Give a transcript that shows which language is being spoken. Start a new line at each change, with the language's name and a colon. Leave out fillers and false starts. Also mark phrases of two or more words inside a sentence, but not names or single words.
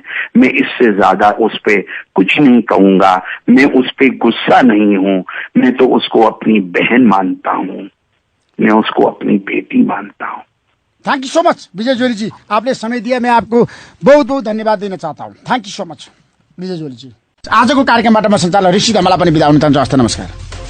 Hindi: मैं इससे ज्यादा उस पे कुछ नहीं कहूंगा। मैं उस पे गुस्सा नहीं हूं, मैं तो उसको अपनी बहन मानता हूं, मैं उसको अपनी बेटी मानता हूं।
English: Thank you so much
Hindi: विजय जॉली जी, आपने समय दिया। मैं आपको बहुत बहुत धन्यवाद देना चाहता हूँ।
English: Thank you so much Vijay Jolly ji.
Nepali: आजको कार्यक्रमबाट म सञ्चालक ऋषि धमाला पनि बिदा हुन चाहन्छु। हस्त नमस्कार।